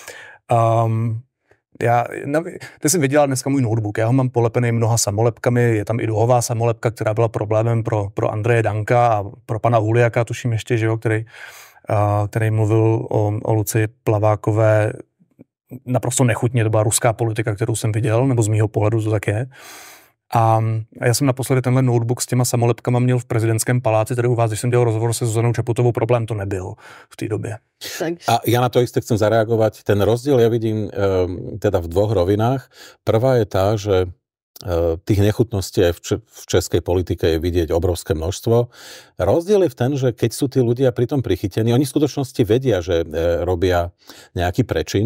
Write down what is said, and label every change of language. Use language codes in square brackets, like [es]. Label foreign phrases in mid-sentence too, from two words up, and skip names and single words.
[cs] Ty jsem vydělal dneska můj notebook, já ho mám polepený mnoha samolepkami, je tam i duhová samolepka, která byla problémem pro Andreje Danka a pro pana Huliaka, tuším ještě, že jo, který mluvil o Lucii Plavákové naprosto nechutně, to byla ruská politika, kterou jsem viděl, nebo z mýho pohledu to tak je. A já jsem naposledy tenhle notebook s těma samolepkama měl v prezidentském paláci, tady u vás, když jsem dělal rozhovor se Zuzanou Čaputovou, problém to nebyl v té době. [sk] A ja na to isté chcem zareagovať. Ten rozdiel ja vidím teda v 2 rovinách. Prvá je tá, že tých nechutností aj v českej politike je vidieť obrovské množstvo. Rozdiel je v ten, že keď sú tí ľudia pritom prichytení, oni v skutočnosti vedia, že robia nejaký prečin.